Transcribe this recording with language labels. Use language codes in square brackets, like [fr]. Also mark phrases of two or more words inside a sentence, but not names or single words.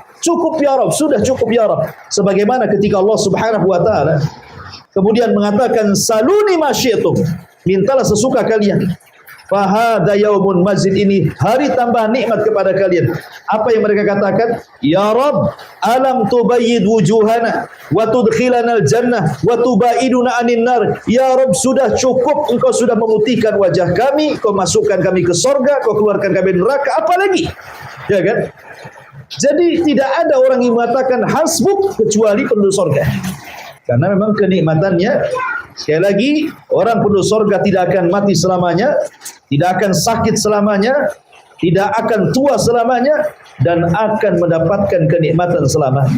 [id] Cukup [ar] يا رب, [id] sudah cukup [ar] يا رب. [id] Sebagaimana ketika Allah [ar] سبحانه وتعالى [id] kemudian mengatakan [ar] سلوني ما شئتم, [id] mintalah sesuka kalian. [ar] فهذا يوم مزيد, ini hari tambah nikmat kepada kalian. [id] Apa yang mereka katakan? [ar] يا رب، ألم تبيض وجوهنا وتدخلنا الجنة وتباعدنا عن النار. يا رب, [id] sudah cukup, engkau sudah memutihkan wajah kami, kau masukkan kami ke surga, kau keluarkan kami dari neraka, apa lagi? Ya kan? Jadi tidak ada orang yang mengatakan hasbuk kecuali penduduk surga. Karena memang kenikmatannya, sekali lagi, orang penduduk surga tidak akan mati selamanya, tidak akan sakit selamanya, tidak akan tua selamanya, dan akan mendapatkan kenikmatan selamanya.